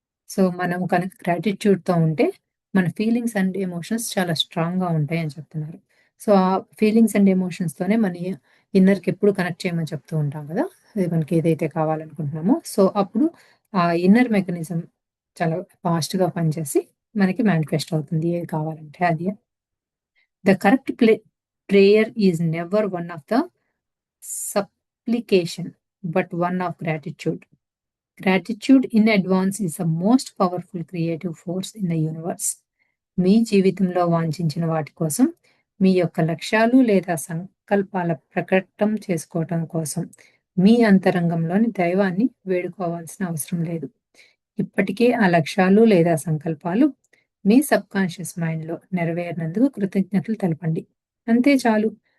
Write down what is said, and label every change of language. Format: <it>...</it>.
<te>So, మనం కనుక గ్రాటిట్యూడ్‌తో ఉంటే మన ఫీలింగ్స్ అండ్ ఎమోషన్స్ చాలా స్ట్రాంగ్‌గా ఉంటాయని చెప్తున్నారు. సో, ఆ ఫీలింగ్స్ అండ్ ఎమోషన్స్‌తోనే మన ఇన్నర్‌కి ఎప్పుడు కనెక్ట్ చేయమని చెప్తూ ఉంటాం కదా! అది మనకి ఏదైతే కావాలనుకుంటున్నామో, సో, అప్పుడు ఆ ఇన్నర్ మెకానిజం చాలా ఫాస్ట్‌గా పనిచేసి మనకి మేనిఫెస్ట్ అవుతుంది. ఏది కావాలంటే అది.</te> <en>The correct prayer is never one of the supplication, but one of gratitude. Gratitude in advance is the most powerful creative force in the universe.</en> <te>మీ జీవితంలో వాంఛించిన వాటి కోసం, మీ యొక్క లక్ష్యాలు లేదా సంకల్పాల ప్రకటన చేసుకోవటం కోసం, మీ అంతరంగంలోని దైవాన్ని వేడుకోవాల్సిన అవసరం లేదు. ఇప్పటికే ఆ లక్ష్యాలు లేదా సంకల్పాలు మీ సబ్‌కాన్షియస్ మైండ్‌లో నెరవేరినందుకు కృతజ్ఞతలు తెలపండి. అంతే చాలు.</te>